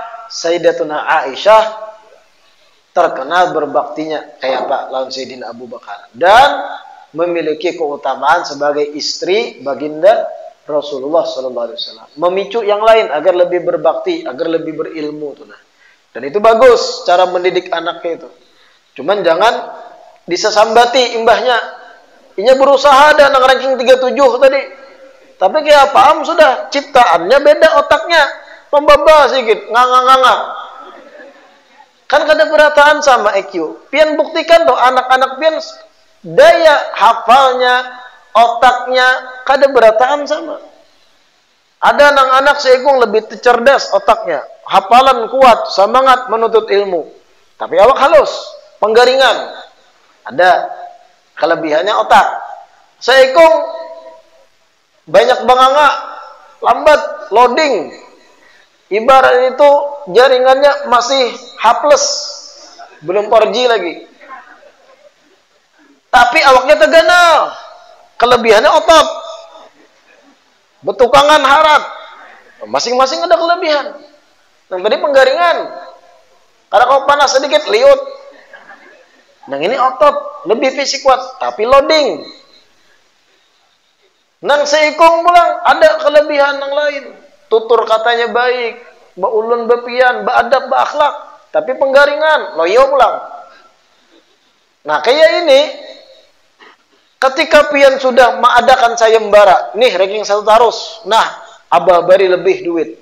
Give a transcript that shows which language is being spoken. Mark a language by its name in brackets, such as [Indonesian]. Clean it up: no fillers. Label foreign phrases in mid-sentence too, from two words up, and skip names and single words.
[Indonesian] Sayyidatuna Aisyah terkenal berbaktinya kayak apa lawan Sayyidina Abu Bakar dan memiliki keutamaan sebagai istri baginda Rasulullah SAW. Memicu yang lain agar lebih berbakti, agar lebih berilmu tuh nah. Dan itu bagus cara mendidik anaknya itu. [Banjar] Cuman jangan disesambati imbahnya. Inya berusaha dan ranking 37 tadi. [Indonesian] Tapi kayak paham sudah ciptaannya beda otaknya. [Banjar] Pembaba sedikit, nganga-nganga. Kan kada berataan sama EQ. Pian buktikan tuh anak-anak pian daya hafalnya, otaknya kada berataan sama. [Indonesian] Ada anak-anak seikung lebih cerdas otaknya, hafalan kuat, semangat menuntut ilmu. [Banjar] Tapi awak halus, penggaringan. [Indonesian] Ada kelebihannya otak. [Banjar] Seikung banyak banganga, lambat loading. [Indonesian] Ibarat itu jaringannya masih H+, belum 4G lagi. [Banjar] Tapi awaknya terganal. Kelebihannya otot. Betukangan harap. [Indonesian] Masing-masing ada kelebihan. Yang tadi penggaringan. [Banjar] Karena kalau panas sedikit, liut. [Indonesian] Yang ini otot. Lebih fisik kuat. Tapi loading. [Banjar] Nang seikung pulang, ada kelebihan yang lain. Tutur katanya baik, baulun bepian, beadab, beakhlak, tapi penggaringan, loyo pulang. Nah, kayak ini, ketika pian sudah mengadakan sayembara, nih ranking 1 tarus, nah, abah bari lebih duit.